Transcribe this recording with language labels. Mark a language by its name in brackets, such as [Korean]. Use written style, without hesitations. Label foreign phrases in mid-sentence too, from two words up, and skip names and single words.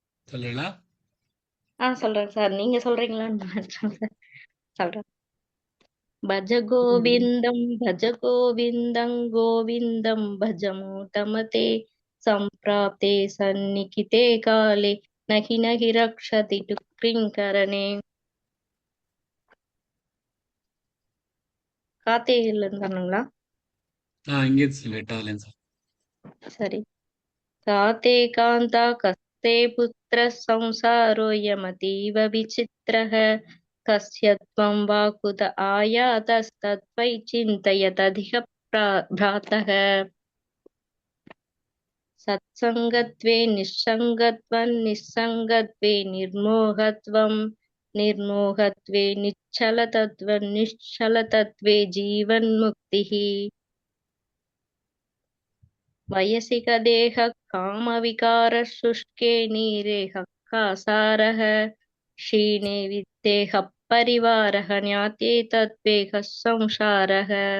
[Tamil] சொல்லலாம். சொல்றேன் சார். நீங்க சொல்றீங்களான்னு நினைச்சேன் சார். சொல்றேன். [Sanskrit] भज [Tamil] ம். [Sanskrit] गोविन्दं गोविन्दं भजमूढमते सम्प्राप्ते सन्निहिते काले नहि रक्षति दुष्कृङ्करणे [Tamil] கார்த்திகையில இருந்து வரணுங்களா? இங்கே லேட்டாகலேன்னு சார். சரி. [Sanskrit] काते कान्ता कस्ते पुत्रः संसारोऽयमतीव विचित्रः कस्य त्वं वा कुत आयातस्तत्त्वयि चिन्तयतधिक भ्रातः सत्सङ्गत्वे निस्सङ्गत्वं निस्सङ्गत्वे निर्मोहत्वं निर्मोहत्वे निश्चलतत्त्वं निश्चलतत्त्वे जीवन्मुक्तिः वयसिकदेहः कामविकारः शुष्के नीरेहः कासारः क्षीणे वित्तेहः परिवारः ज्ञाते तत्त्वेहः संसारः